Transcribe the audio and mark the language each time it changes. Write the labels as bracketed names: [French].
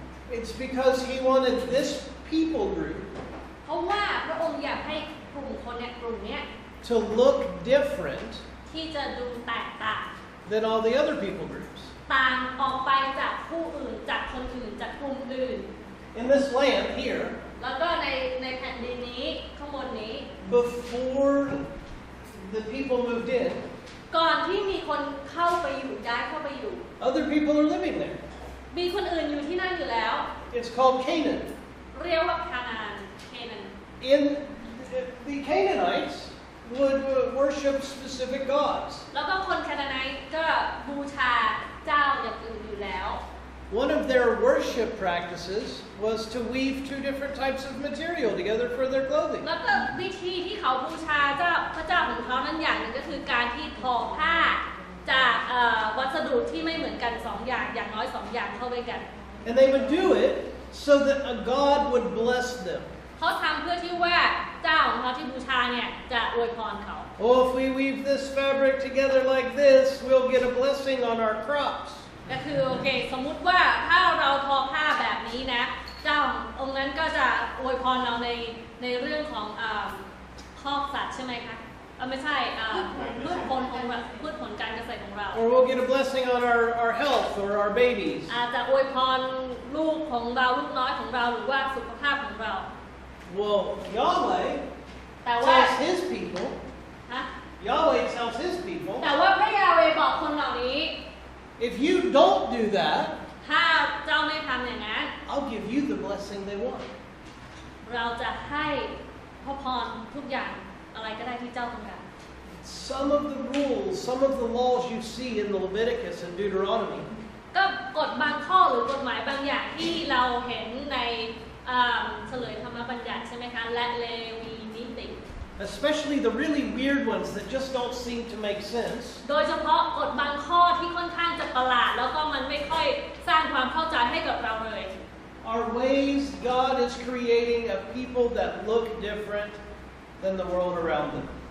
[English] It's because he wanted this people group [Thai] เพราะว่าพระองค์อยากให้กลุ่มคนเนี่ยกลุ่มเนี้ย [English] to look different [Thai] ที่จะดูแตกต่าง [English] than all the other people groups. [Thai] ต่างออกไปจากผู้อื่นจากคนอื่นจากกลุ่มอื่น [English] In this land here, [Thai] แล้วก็ในแผ่นดินนี้ข้างบนนี้ [English] before the people moved in, [Thai] ก่อนที่มีคนเข้าไปอยู่ย้ายเข้าไปอยู่ [English] other people are living there. [Thai] มีคนอื่นอยู่ที่นั่นอยู่แล้ว [English] It's called Canaan. [Thai] เรียกว่าคานาานเคนาน [English] In the Canaanites would worship specific gods. [Thai] แล้วก็คนคานาไนต์ก็บูชาเจ้าอย่างอื่นอยู่แล้ว [English] One of their worship practices was to weave two different types of material together for their clothing. [Thai] แล้วก็วิธีที่เขาบูชาเจ้าพระเจ้าของเขานั้นอย่างหนึ่งก็คือการที่ทอผ้าจากวัสดุที่ไม่เหมือนกัน2 อย่างน้อย2 อย่างเข้าด้วยกัน [English] And they would do it so that a god would bless them. [Thai] เขาทำเพื่อที่ว่าเจ้าของเขาที่บูชาเนี่ยจะอวยพรเขา [English] Oh, if we weave this fabric together like this, we'll get a blessing on our crops. [Thai] ก็คือโอเคสมมุติว่าถ้าเราทอผ้าแบบนี้นะเจ้าองค์นั้นก็จะอวยพรเราในเรื่องของคอกสัตว์ใช่ไหมคะไม่ใช่พืชผลของพืชผลการเกษตรของเรา [English] Or we'll get a blessing on our health or our babies. [Thai] อาจจะอวยพรลูกของเราลูกน้อยของเราหรือว่าสุขภาพของเรา [English] Well, Yahweh [Thai] แต่ว่า [English] tells his people, ฮะ Yahweh tells his people, [Thai] แต่ว่าพระยาเวห์บอกคนเหล่านี้ [English] if you don't do that, [Thai] ถ้าเจ้าไม่ทำอย่างนั้น [English] I'll give you the blessing they want. [Thai] เราจะให้พระพรทุกอย่างอะไรก็ได้ที่เจ้าต้องการ [English] Some of the rules, some of the laws you see in the Leviticus and Deuteronomy, [Thai] ก็กฎบางข้อหรือกฎหมายบางอย่างที่เราเห็นในเฉลยธรรมบัญญัติใช่ไหมคะและเลวีนิติ [English] especially the really weird ones that just don't seem to make sense, [Thai] โดยเฉพาะกฎบางข้อที่ค่อนข้างจะประหลาดแล้วก็มันไม่ค่อยสร้างความเข้าใจให้กับเราเลย [English] are ways God is creating a people that look different than the world around them.